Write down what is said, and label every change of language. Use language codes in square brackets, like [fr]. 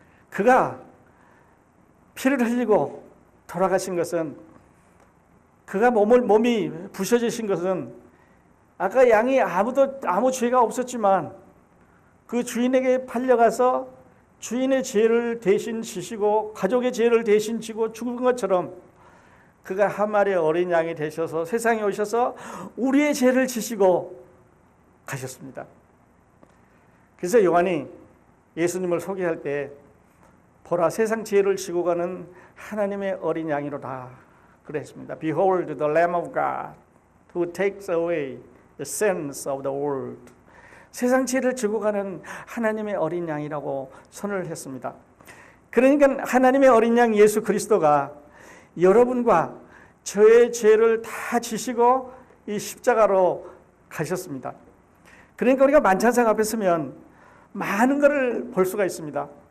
[ko] 그가 피를 흘리고 돌아가신 것은, 그가 몸이 부셔지신 것은 아까 양이 아무 죄가 없었지만 그 주인에게 팔려가서 주인의 죄를 대신 지시고 가족의 죄를 대신 지고 죽은 것처럼 그가 한 마리의 어린 양이 되셔서 세상에 오셔서 우리의 죄를 지시고 가셨습니다. 그래서 요한이 예수님을 소개할 때 보라, 세상 죄를 지고 가는 하나님의 어린 양이로다 그랬습니다. [en] Behold the Lamb of God who takes away the sins of the world. [ko] 세상 죄를 지고 가는 하나님의 어린 양이라고 선언을 했습니다. 그러니까 하나님의 어린 양 예수 그리스도가 여러분과 저의 죄를 다 지시고 이 십자가로 가셨습니다. 그러니까 우리가 만찬상 앞에 서면 많은 것을 볼 수가 있습니다.